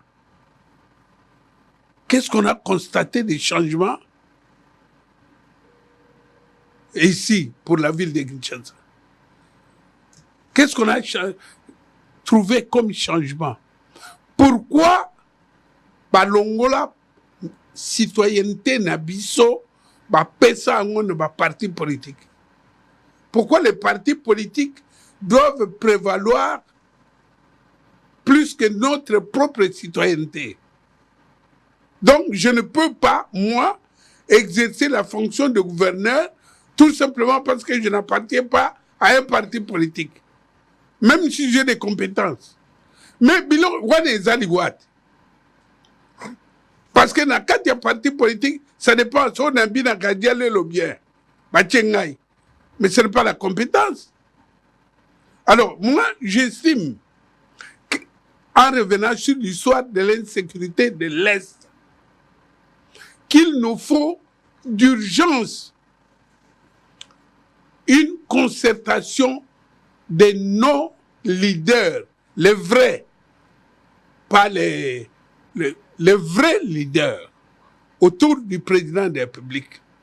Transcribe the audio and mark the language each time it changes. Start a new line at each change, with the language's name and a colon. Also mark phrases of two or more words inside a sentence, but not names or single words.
French: Qu'est-ce qu'on a constaté des changements ici, pour la ville de Kinshasa? Qu'est-ce qu'on a trouvé comme changement? Pourquoi
Lingala: Balongola citoyenneté Nabiso pesa angon ba
French: parti politique? Pourquoi les partis politiques doivent prévaloir plus que notre propre citoyenneté? Donc, je ne peux pas, moi, exercer la fonction de gouverneur tout simplement parce que je n'appartiens pas à un parti politique. Même si j'ai des compétences. Mais, bilon,
English: what is what?
French: Parce que dans le parti politique, ça dépend de son ambi dans le bien. Mais ce n'est pas la compétence. Alors, moi, j'estime qu'en revenant sur l'histoire de l'insécurité de l'Est, qu'il nous faut d'urgence une concertation de nos leaders, les vrais, pas les vrais leaders, autour du président de la République.